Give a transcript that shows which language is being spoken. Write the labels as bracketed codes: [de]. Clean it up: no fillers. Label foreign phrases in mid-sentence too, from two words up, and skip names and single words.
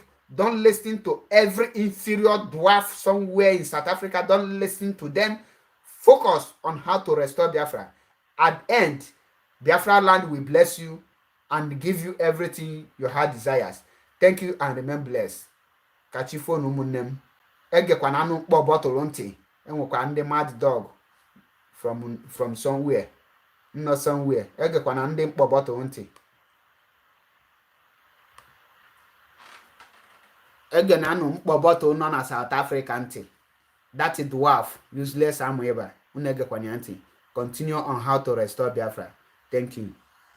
[en] Don't listen to every inferior dwarf somewhere in South Africa. Don't listen to them. Focus on how to restore Biafra. At the end, Biafra land will bless you and give you everything your heart desires. Thank you and remain blessed. [ig] Kachifo n'ụmụnne egekwana anụ mkpọ bọtụlụ ntị. Enwekwa ndị [en] mad dog from somewhere. Not somewhere. [ig] Egekwana ndị mkpọ bọtụlụ ntị. Egena anụ mkpọ bọtụlụ nọ na South Africa ntị. [en] That is dwarf, useless amweba. [ig] Unegekwana ntị. [en] Continue on how to restore Biafra. Thank you.